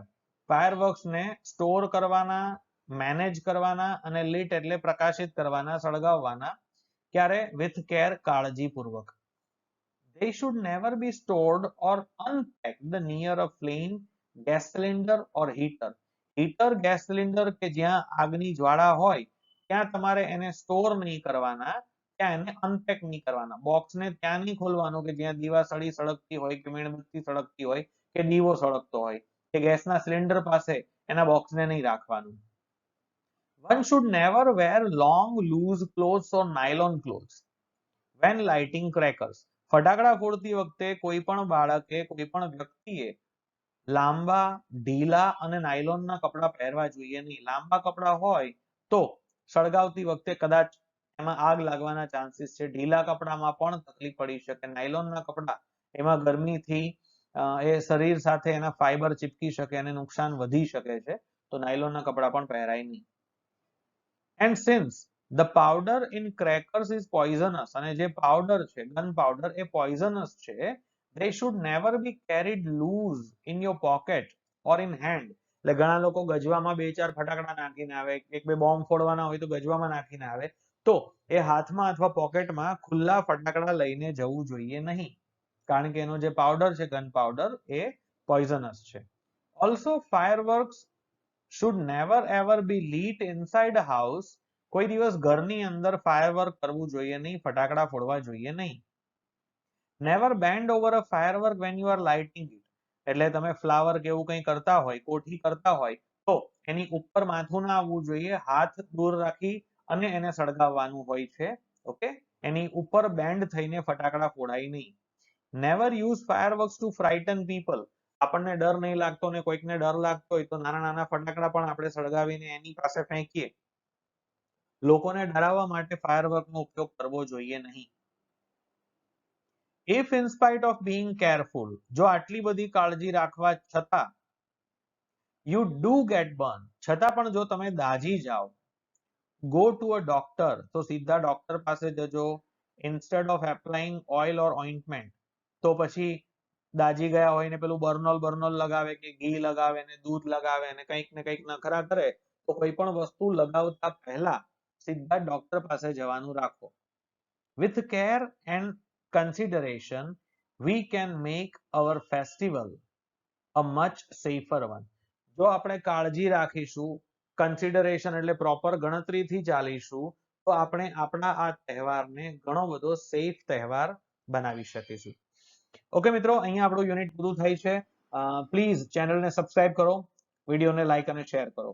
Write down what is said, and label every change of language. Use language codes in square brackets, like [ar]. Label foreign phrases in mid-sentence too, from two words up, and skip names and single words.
[gu] Fireworks ને સ્ટોર કરવાના, મેનેજ કરવાના અને lit એટલે પ્રકાશિત કરવાના, સળગાવવાના. ક્યારે? [en] with care, કાળજીપૂર્વક. They should never be stored or unpacked near a flame, gas cylinder or heater. [gu] હીટર, ગેસ સિલિન્ડર કે જ્યાં આગની જ્વાળા હોય ત્યાં તમારે એને સ્ટોર નહીં કરવાના, ત્યાં એને અનપેક નહીં કરવાના. બોક્સને ત્યાં નહીં ખોલવાનું કે જ્યાં દીવાસળી સળગતી હોય કે મીણબત્તી સળગતી હોય કે દીવો સળગતો હોય કે ગેસના સિલિન્ડર પાસે એના બોક્સને નહીં રાખવાનું. [en] One should never wear long loose clothes or nylon clothes when lighting crackers. [gu] ફટાકડા ફોડતી વખતે કોઈ પણ બાળકે, કોઈ પણ વ્યક્તિએ લાંબા, ઢીલા અને નાયલોનના કપડા પહેરવા જોઈએ નહીં. લાંબા કપડા હોય તો સળગાવતી વખતે કદાચ એમાં આગ લાગવાના ચાન્સીસ છે. ઢીલા કપડામાં પણ તકલીફ પડી શકે. નાયલોનના કપડા એમાં ગરમીથી એ શરીર સાથે એના ફાઈબર ચીપકી શકે અને નુકસાન વધી શકે છે. તો નાયલોનના કપડા પણ પહેરાય નહીં. [en] And since the powder in crackers is poisonous, [gu] અને જે પાવડર છે, ગન પાવડર, એ poisonous છે, [en] they should never be carried loose in your pocket or in hand. [gu] એટલે ઘણા લોકો ગજવામાં 2-4 ફટાકડા નાખીને આવે, 1-2 બોમ્બ ફોડવાના હોય તો ગજવામાં નાખીને આવે, તો એ હાથમાં અથવા પોકેટમાં ખુલ્લા ફટાકડા લઈને જવું જોઈએ નહીં, કારણ કે એનો જે પાવડર છે, ગન પાવડર, એ પોઈઝનસ છે. [en] ઓલ્સો fireworks should never ever be lit inside a house. [gu] કોઈ દિવસ ઘરની અંદર ફાયરવર્ક કરવું જોઈએ નહીં, ફટાકડા ફોડવા જોઈએ નહીં. [en] Never bend over a firework when you are lighting it. [gu] એટલે તમે ફ્લાવર કે એવું કંઈ કરતા હોય, કોઠી કરતા હોય, તો એની ઉપર માથું ના આવવું જોઈએ, હાથ દૂર રાખી અને એને સળગાવવાનું હોય છે. ઓકે, એની ઉપર બેન્ડ થઈને ફટાકડા ફોડાય નહીં. [en] Never use fireworks to frighten people. [gu] આપણને ડર નહીં લાગતો ને કોઈકને ડર લાગતો હોય તો નાના નાના ફટાકડા પણ આપણે સળગાવીને એની પાસે ફેંકીએ. લોકોને ડરાવવા માટે ફાયરવર્કનો ઉપયોગ કરવો જોઈએ નહીં. [en] If in spite of being careful, [gu] જો આટલી બધી કાળજી રાખવા છતાં [en] you do get burned, [gu] છતાં પણ જો તમે દાઝી જાઓ, [en] go to a doctor, [gu] તો સીધા ડોક્ટર પાસે જજો. [en] Instead of applying oil or ointment, [gu] તો પછી દાજી ગયા હોય ને પેલું બર્નોલ લગાવે કે ઘી લગાવે ને દૂધ લગાવે ને કંઈક નખરા કરે, તો કોઈ પણ વસ્તુ લગાવતા પહેલા સીધા ડોક્ટર પાસે જવાનું રાખો. [en] With care and consideration, we can make our festival a much safer one. [gu] જો આપણે કાળજી રાખીશું, કન્સિડરેશન એટલે પ્રોપર ગણતરીથી ચાલીશું, તો આપણે આપણા આ તહેવારને ઘણો બધો સેફ તહેવાર બનાવી શકીશું. ઓકે મિત્રો, અહીંયા આપણું યુનિટ પૂરું થાય છે. પ્લીઝ ચેનલને સબસ્ક્રાઇબ કરો, વિડીયોને લાઈક અને શેર કરો.